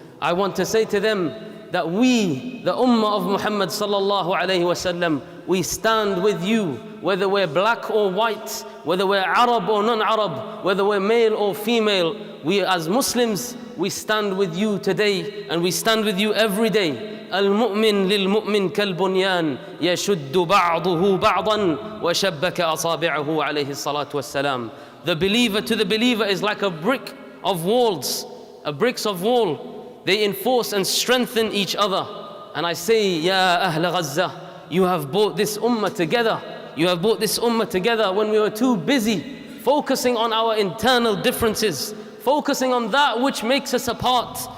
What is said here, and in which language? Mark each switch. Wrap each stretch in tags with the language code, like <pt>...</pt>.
<en>I want to say to them that we, the Ummah of Muhammad sallallahu alayhi wasallam, we stand with you, whether we're black or white, whether we're Arab or non-Arab, whether we're male or female. We as Muslims, we stand with you today, and we stand with you every day.</en> <ar>المؤمن للمؤمن كالبنيان يشد بعضه بعضا وشبك أصابعه عليه الصلاة والسلام.</ar> <en>The believer to the believer is like a brick of walls, a bricks of wall. They enforce and strengthen each other. And I say, Ya Ahl Gaza, you have brought this ummah together. You have brought this ummah together when we were too busy focusing on our internal differences, focusing on that which makes us apart.</en>